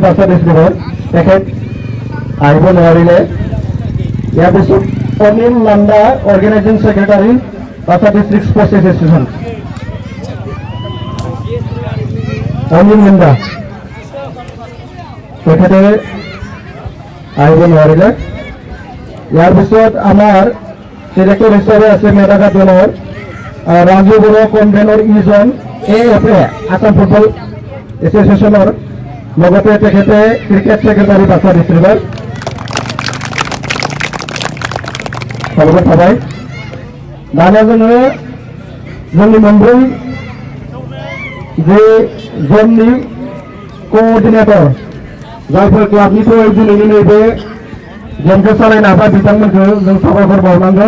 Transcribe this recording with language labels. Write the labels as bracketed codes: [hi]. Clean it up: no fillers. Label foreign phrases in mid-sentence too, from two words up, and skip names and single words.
[as] বাক্সা ডিস্ট্রিক্টর তেখেত আহিব নোৱাৰিলে ইয়াৰ পিছত অনিল নান্দা অৰ্গেনাইজিং সেক্রেটারি বাক্সা ডিস্ট্রিক্ট স্পোর্টস অ্যাসোসিয়েশন অনিল নান্দা তেখেতে আহিব নোৱাৰিলে। ইয়াৰ পিছত আমাৰ ডিৰেক্টৰ হিচাপে আছে মেডাঘাট দলৰ ৰাজু বড়ো, কনভেনৰ ইজন AFA আসাম ফুটবল এছ'চিয়েশ্যনৰ, লগতে তেখেতে ক্ৰিকেট ছেক্ৰেটাৰী বাক্সা ডিষ্ট্ৰিক্টৰ। [brx] সাধুবাদ थाबाय। दानिया जोङो जोंनि मोनब्रै जे जोंनि क'अर्डिनेटर जायफोर क्लाबनिफ्राय दिनैनि नैबे गेमखौ सालायनो हाबाय बिथांमोनखौ जों साबायखर बावनांगोन।